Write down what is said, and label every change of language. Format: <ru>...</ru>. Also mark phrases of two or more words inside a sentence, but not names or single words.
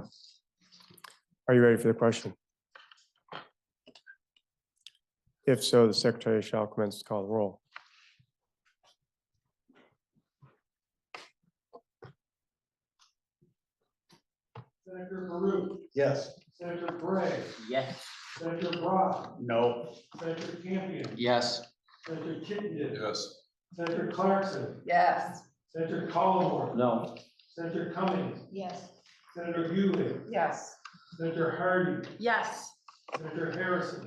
<en>Are you ready for the question? If so, the secretary shall commence to call the roll. Senator Baruch, Yes. Senator Bray, Yes. Senator Brock, No. Senator Campion, Yes. Senator Chittenden, Yes. Senator Clarkson, Yes. Senator Collmore, No. Senator Cummings, Yes. Senator Hewley, Yes. Senator Hardy, Yes. Senator Harrison,</en>